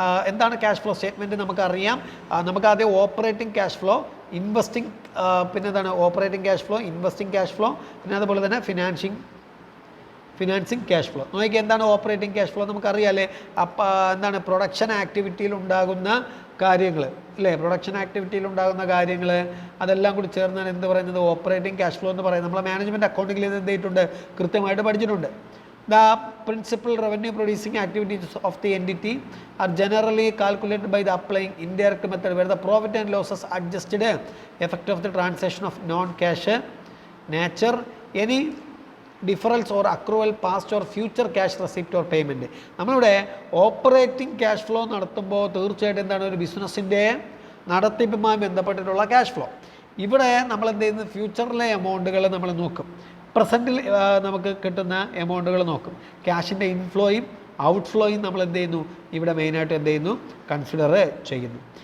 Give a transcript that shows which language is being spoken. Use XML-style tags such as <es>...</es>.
<ml>എന്താണ് cash flow statement നമുക്കറിയാം. നമുക്ക് ആദ്യം ഓപ്പറേറ്റിംഗ് ക്യാഷ് ഫ്ലോ, ഇൻവെസ്റ്റിംഗ്, പിന്നെ എന്താണ് operating cash flow, investing cash flow, പിന്നെ അതുപോലെ തന്നെ ഫിനാൻസിങ് ക്യാഷ് ഫ്ലോ. നോക്കിയാൽ എന്താണ് ഓപ്പറേറ്റിംഗ് ക്യാഷ് ഫ്ലോ നമുക്കറിയാമല്ലേ, അപ്പോൾ എന്താണ് പ്രൊഡക്ഷൻ ആക്ടിവിറ്റിയിൽ ഉണ്ടാകുന്ന കാര്യങ്ങൾ അല്ലേ, പ്രൊഡക്ഷൻ ആക്ടിവിറ്റിയിൽ ഉണ്ടാകുന്ന കാര്യങ്ങൾ അതെല്ലാം കൂടി ചേർന്നാണ് എന്ത് പറയുന്നത്, ഓപ്പറേറ്റിംഗ് ക്യാഷ് ഫ്ലോ എന്ന് പറയുന്നത്. നമ്മളെ മാനേജ്മെൻറ്റ് അക്കൗണ്ടിങ്ങിൽ ഇത് എന്ത് ചെയ്തിട്ടുണ്ട്, കൃത്യമായിട്ട് പഠിച്ചിട്ടുണ്ട്.</ml> <en>The principal revenue producing activities of the entity are generally calculated by the applying indirect method where the profit and losses adjusted effect of the transaction of non-cash nature, any deferrals or accrual past or future cash receipt or payment.</en> <ml>നമ്മളിവിടെ operating cash flow നടത്തുമ്പോൾ തീർച്ചയായിട്ടും എന്താണ്, ഒരു ബിസിനസ്സിൻ്റെ നടത്തിപ്പുമായി ബന്ധപ്പെട്ടിട്ടുള്ള cash flow. ഇവിടെ നമ്മൾ എന്ത് ചെയ്യുന്നത്, ഫ്യൂച്ചറിലെ എമൗണ്ടുകൾ നമ്മൾ നോക്കും, പ്രസൻറ്റിൽ നമുക്ക് കിട്ടുന്ന എമൗണ്ടുകൾ നോക്കും. ക്യാഷിൻ്റെ ഇൻഫ്ലോയും ഔട്ട്ഫ്ലോയും നമ്മൾ എന്ത് ചെയ്യുന്നു, ഇവിടെ മെയിനായിട്ട് എന്ത് ചെയ്യുന്നു, കൺസിഡർ ചെയ്യുന്നു.</ml>